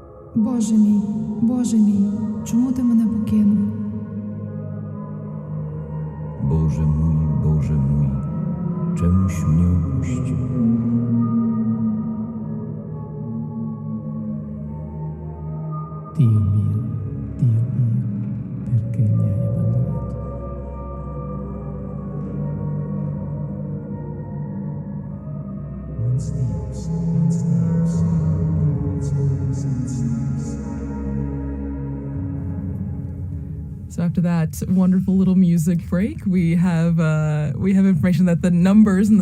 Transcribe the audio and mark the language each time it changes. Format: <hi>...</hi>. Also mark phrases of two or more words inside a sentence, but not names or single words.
<uk>Боже мій, чому ти мене покинув?</uk> <pl>Boże mój, czemuś mnie opuścił?</pl> <it>Dio mio, perché mi hai abbandonato?</it> <en>So after that wonderful little music break, we have information that the numbers in the</en>